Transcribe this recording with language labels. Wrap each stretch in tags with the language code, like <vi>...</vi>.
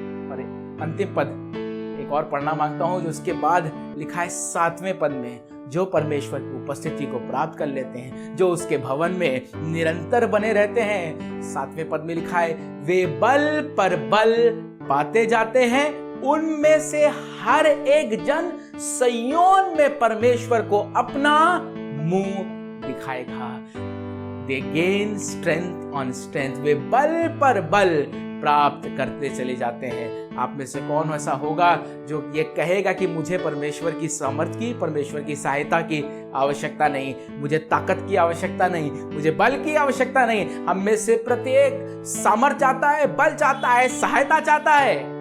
<hi>और अंतिम पद एक और पढ़ना मांगता हूं, जो उसके बाद लिखा है 7वें पद में, जो परमेश्वर की उपस्थिति को प्राप्त कर लेते हैं, जो उसके भवन में निरंतर बने रहते हैं। 7वें पद में लिखा है, वे बल पर बल पाते जाते हैं, उनमें से हर एक जन सिय्योन में परमेश्वर को अपना मुंह दिखाएगा।</hi> <en>They gain strength on strength.</en> <hi>वे बल पर बल प्राप्त करते चले जाते हैं। आप में से कौन ऐसा होगा जो ये कहेगा कि मुझे परमेश्वर की सामर्थ की, परमेश्वर की सहायता की आवश्यकता नहीं, मुझे ताकत की आवश्यकता नहीं, मुझे बल की आवश्यकता नहीं। हम में से प्रत्येक सामर्थ चाहता है, बल चाहता है, सहायता चाहता है।</hi>